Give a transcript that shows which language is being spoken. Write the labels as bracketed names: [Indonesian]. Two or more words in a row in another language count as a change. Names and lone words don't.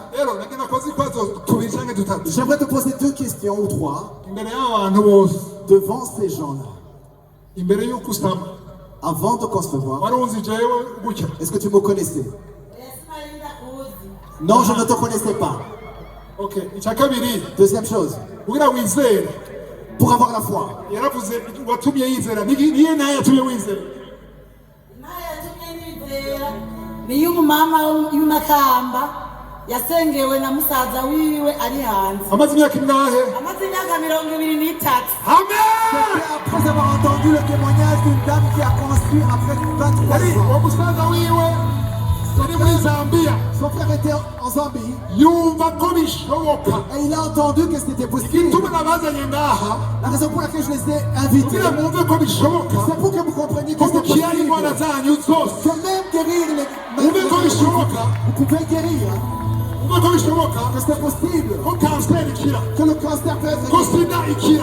[French] J'aimerais te poser 2 questions ou 3 devant ces gens-là. Avant de concevoir, est-ce que tu me connaissais? Non, je ne te connaissais pas. Deuxième chose, pour avoir la foi. [Rundi] Niyo umumama y'umakamba yasengewe na musaza wiwe ari hanze. Amaze imyaka ingahe? Amaze imyaka 23. Amen. [French] Après avoir entendu le témoignage d'une dame qui a conçu après 23 ans. [Rundi] Umusaza wiwe yari muri Zambia. [French] Son frère était en Zambie. [Rundi] Yumva ko bishoboka. [French] Et il a entendu que c'était possible. La raison pour laquelle je les ai invités, c'est pour que vous compreniez que c'est possible. Que même guérir les maladies, vous pouvez guérir. Que c'est possible. Que le cancer peut être guéri.